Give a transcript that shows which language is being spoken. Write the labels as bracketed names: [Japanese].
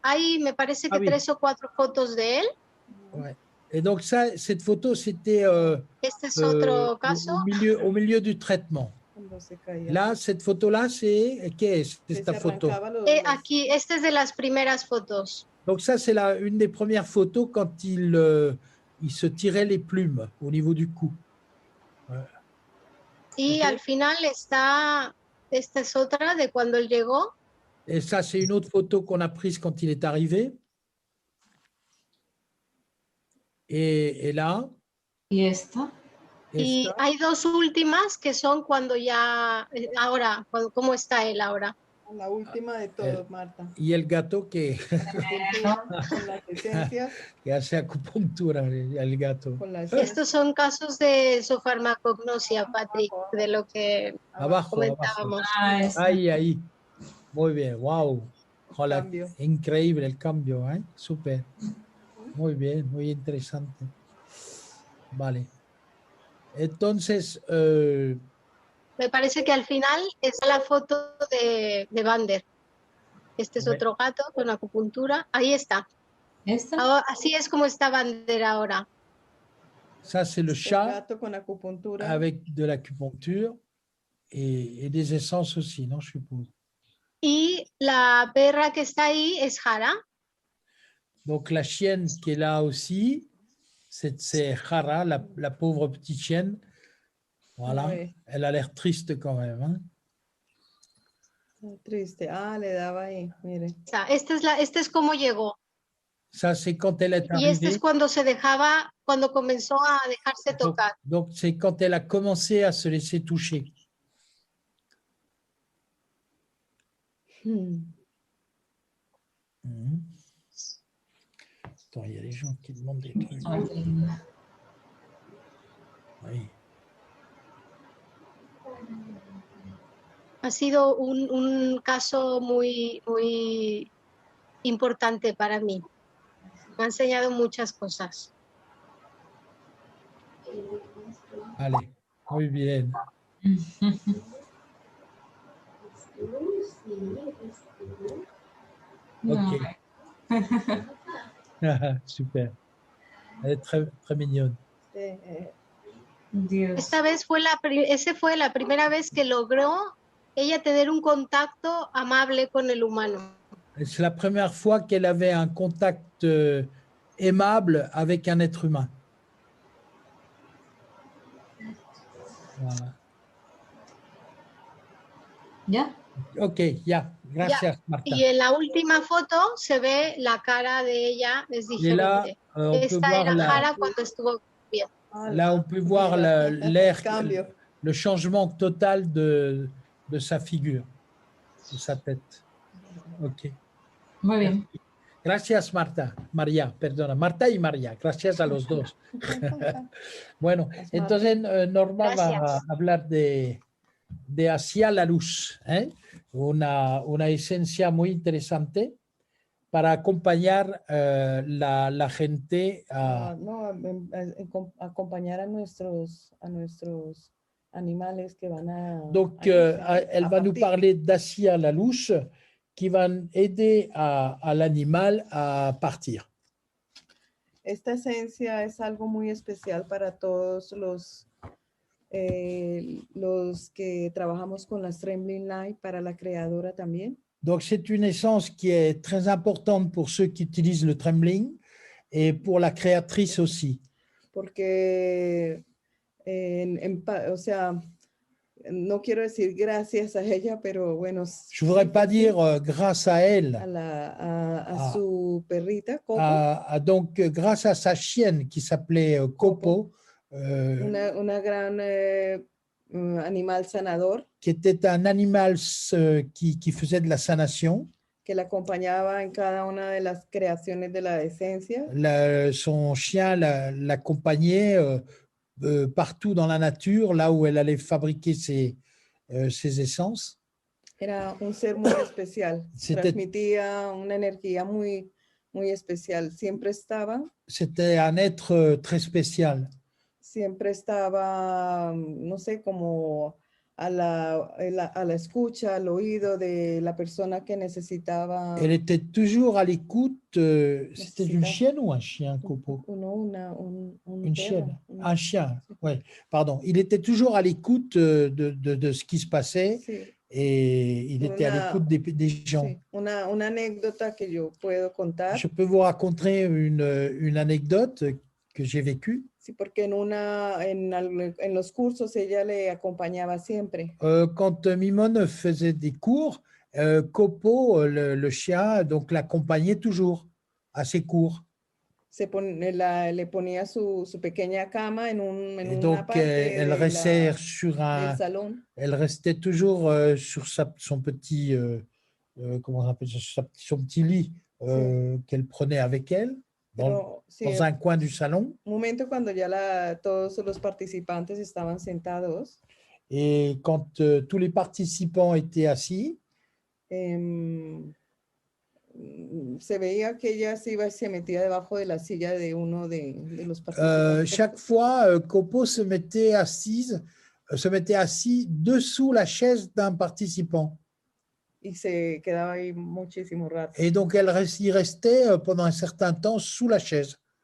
[Spanish] Hay, me parece que [French] oui. [Spanish] 3 o 4 fotos de él. [French] Ouais. Et donc, ça, cette photo, c'était [Spanish] Este es otro [French] au [Spanish] caso. [French] milieu du traitement. Là, cette photo-là, c'est qu'est-ce que esta photo? [Spanish] Aquí, esta es de las primeras fotos. [French] Donc, ça, c'est une des premières photos quand il se tirait les plumes au niveau du cou. Ouais. [Spanish] Y al final está, esta es otra de cuando él llegó. [French] Et ça, c'est une autre photo qu'on a prise quand il est arrivé. Et là. [Spanish] Y esta. Y hay 2 últimas que son cuando ya, ahora, ¿cómo está él ahora? La última de todos, Marta. Y el gato que, con las esencias. Que hace acupuntura, el gato. Estos son casos de esofarmacognosia, Patrick, de lo que comentábamos. Abajo. Ahí. Muy bien, wow. Hola, increíble el cambio, ¿eh? Súper. Muy bien, muy interesante. Vale. Entonces... me parece que al final está la foto de Vander. Este es otro gato con acupuntura. Ahí está. Ahora, así es como está Vander ahora. [French] Ça, c'est le chat [Spanish] gato con acupuntura. [French] Avec de l'acupuncture et des essences aussi, non, je suppose. [Spanish] Y la perra que está ahí es Jara. [French] Donc, la chienne qui est là aussi, c'est Jara, la pauvre petite chienne. Voilà, oui. Elle a l'air triste quand même. Hein? [Spanish] Triste. Ah, le daba ahí, mire. Este es como llegó. [French] Ça, c'est quand elle est arrivée. [Spanish] Y este es cuando se dejaba, cuando comenzó a dejarse tocar. [French] Donc c'est quand elle a commencé à se laisser toucher. Attends, il y a des gens qui demandent des trucs. [Spanish] Ay, qué linda. [French] Oui. [Spanish] Ha sido un caso muy, muy importante para mí. Me ha enseñado muchas cosas. Allez, muy bien. Ok. [French] Super. Elle est très, très mignonne. [Spanish] Dios. Esta vez ese fue la primera vez que logró ella tener un contacto amable con el humano. [French] C'est la première fois qu'elle avait un contact aimable avec un être humain. Voilà. [Spanish] ¿Ya? Ok, ya. Gracias, Marta. Y en la última foto se ve la cara de ella, es [French] Et là, [Spanish] diferente. [French] on peut [Spanish] Esta [French] voir [Spanish] era Jara cuando estuvo bien. [French] là, on peut voir l'air, le changement total de sa figure, de sa tête. Ok. [Spanish] Muy bien. Gracias, Marta. María, perdona. Marta y María. Gracias a los dos. Bueno, entonces Norma va a Gracias. hablar de Hacia la Luz, ¿eh? Una esencia muy interesante para acompañar la gente a... Acompañar a nuestros animales que van a... [French] Donc, elle va nous parler d'Hacia la Luz qui va aider à l'animal à partir. [Spanish] Esta esencia es algo muy especial para todos los que trabajamos con las Trembling Light, para la creadora también. [French] Donc, c'est une essence qui est très importante pour ceux qui utilisent le trembling et pour la créatrice aussi. [Spanish] Porque, o sea, no quiero decir gracias a ella, pero bueno. [French] Je ne voudrais pas dire grâce à elle. [Spanish] A su perrita, Coco. [French] Donc, grâce à sa chienne qui s'appelait Copo. [Spanish] Una gran animal sanador. [French] Qui était un animal qui faisait de la sanation. [Spanish] Que la acompañaba en cada una de las creaciones de la esencia. [French] Son chien l'accompagnait partout dans la nature, là où elle allait fabriquer ses essences. [Spanish] Era un ser muy especial. Transmitía una energía muy, muy especial. Siempre estaba. [French] C'était un être très spécial. [Spanish] Siempre estaba, no sé, como a la escucha, al oído de la persona que necesitaba. [French] Elle était toujours à l'écoute. C'était une chienne ou un chien, Copo? Une chienne, un chien. Ouais, pardon. Il était toujours à l'écoute de ce qui se passait. Sí. Et il était à l'écoute des gens. [Spanish] Sí. Una anécdota que yo puedo contar. [French] Je peux vous raconter une anecdote que j'ai vécue. [Spanish] Sí, porque en los cursos ella le acompañaba siempre. [French] Quand Mimone faisait des cours, Copo, le chien, donc l'accompagnait toujours à ses cours. [Spanish] Le ponía su pequeña cama en [French] donc, [Spanish] una parte [French] elle restait [Spanish] del salon. [French] Elle restait toujours sur son petit, comment on appelle ça, son petit lit qu'elle prenait avec elle. Dans un coin du salon. [Spanish] Momento cuando ya todos los participantes estaban sentados. [French] Et quand tous les participants étaient assis, [Spanish] se veía que ella se metía debajo de la silla de uno de los participantes. [French] Chaque fois, Copo se mettait assis dessous la chaise d'un participant. [Spanish] Y se quedaba ahí muchísimo rato. [French] Et donc, elle y restait pendant un certain temps sous la chaise.